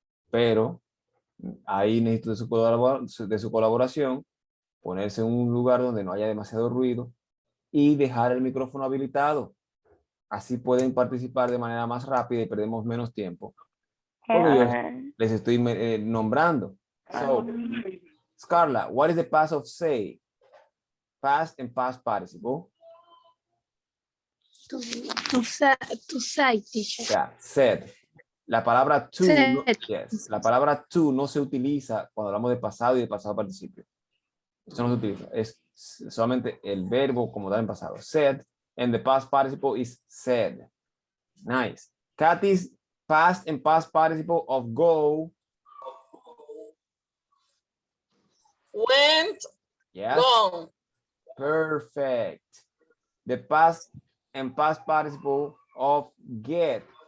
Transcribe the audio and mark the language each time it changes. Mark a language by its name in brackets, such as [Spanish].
[Spanish] Pero ahí necesito de su colaboración, ponerse en un lugar donde no haya demasiado ruido y dejar el micrófono habilitado. Así pueden participar de manera más rápida y perdemos menos tiempo. Porque yo les estoy nombrando. [English] So, Scarla, what is the past of say? Past and past participle. To say, teacher. Yeah, said. [Spanish] La palabra to, no, [English] Said. [Spanish] yes, la palabra to no se utiliza cuando hablamos de pasado y de pasado participio. Eso no se utiliza. Es solamente el verbo como tal en pasado. [English] Said, and the past participle is said. Nice. Kathy's past and past participle of go. Went, Yes. gone. Perfect. The past and past participle of get.